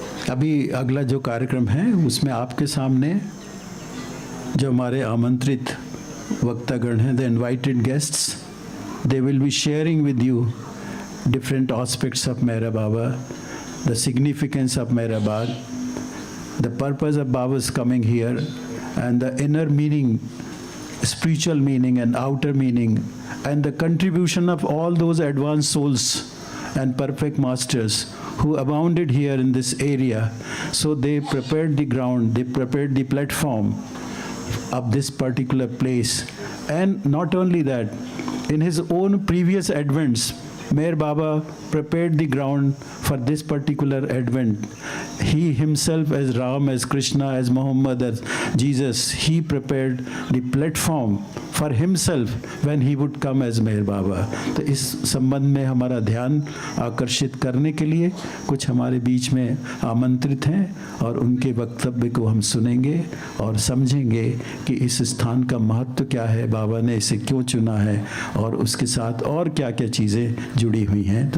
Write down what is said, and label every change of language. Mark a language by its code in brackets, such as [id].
[hi] अभी अगला जो कार्यक्रम है उसमें आपके सामने जो हमारे आमंत्रित वक्तागण हैं, [en] The invited guests, they will be sharing with you different aspects of Meher Baba the significance of Meherabad, the purpose of Baba's coming here, and the inner meaning, spiritual meaning and outer meaning, and the contribution of all those advanced souls and perfect masters who abounded here in this area. So they prepared the ground, they prepared the platform of this particular place. And not only that, in his own previous advents, Meher Baba prepared the ground for this particular advent. He himself, as Ram, as Krishna, as Muhammad, as Jesus, he prepared the platform for himself when he would come as Meher Baba. [hi] तो इस संबंध में हमारा ध्यान आकर्षित करने के लिए कुछ हमारे बीच में आमंत्रित हैं और उनके वक्तव्य को हम सुनेंगे और समझेंगे कि इस स्थान का महत्व क्या है, बाबा ने इसे क्यों चुना है और उसके साथ और क्या क्या चीज़ें जुड़ी हुई हैं।